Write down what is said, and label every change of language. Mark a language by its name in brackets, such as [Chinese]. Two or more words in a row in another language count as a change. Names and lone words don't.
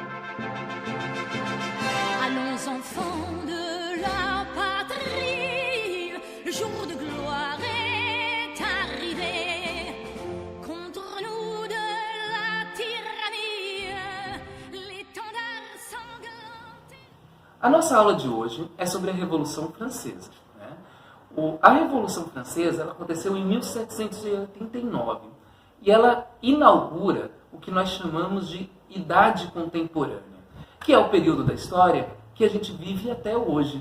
[French] Allons enfants de la patrie, le jour de gloire est arrivé. Contre nous de la tyrannie, l'étendard sanglant. [Portuguese] A nossa aula de hoje é sobre a Revolução Francesa. A Revolução Francesa ela aconteceu em 1789 e ela inaugura o que nós chamamos de Idade Contemporânea, que é o período da história que a gente vive até hoje.